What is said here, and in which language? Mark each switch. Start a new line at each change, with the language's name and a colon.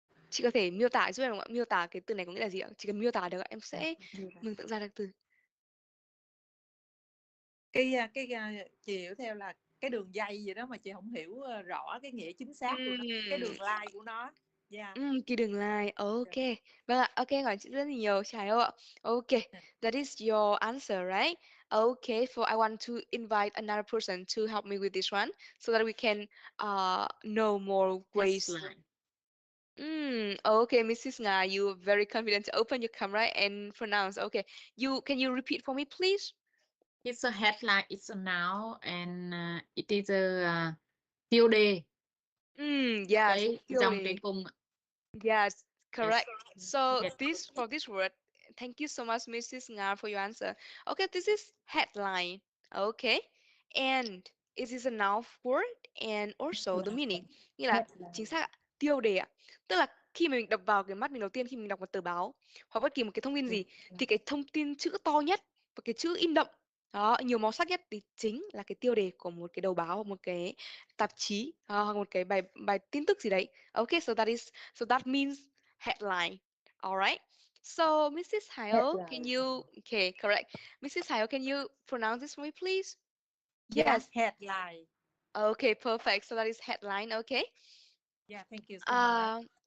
Vietnamese: Chị có thể miêu tả giúp em không ạ? Miêu tả cái từ này có nghĩa là gì ạ? Chỉ cần miêu tả được ạ, em sẽ mường tượng ra được từ. Cái chị hiểu theo là cái đường dây vậy đó, mà chị không hiểu rõ cái nghĩa chính xác của nó, cái đường line của nó. Yeah. Cái đường line. Ok. Vâng ạ. Ok, cảm ơn chị rất là nhiều. Chào ạ. Ok.
English: That is your answer, right? Okay, for I want to invite another person to help me with this one so that we can know more ways. Okay, Mrs. Nga, you're very confident to open your camera and pronounce. Okay, can you repeat for me, please? It's a headline. It's a noun, and it is a tiêu đề. Yes,
Vietnamese: Cái dòng trên cùng.
English: Yes, correct. Yes. So Yes. for this word, thank you so much, Mrs. Nga, for your answer. Okay, this is headline. Okay, and it is a noun word and also the meaning.
Vietnamese: Nghĩa là chính xác ạ, tiêu đề ạ. Tức là khi mà mình đập vào cái mắt mình đầu tiên khi mình đọc một tờ báo hoặc bất kỳ một cái thông tin gì thì cái thông tin chữ to nhất và cái chữ in đậm đó, nhiều màu sắc nhất thì chính là cái tiêu đề của một cái đầu báo hoặc một cái tạp chí hoặc một cái bài tin tức gì đấy.
English: Okay, so that means headline. All right. So Mrs. Hayo, can you okay, correct. Mrs. Hayo, can you pronounce this for me, please? Yeah, Yes. headline. Okay, perfect. So that is headline. Okay. Yeah, thank you so much.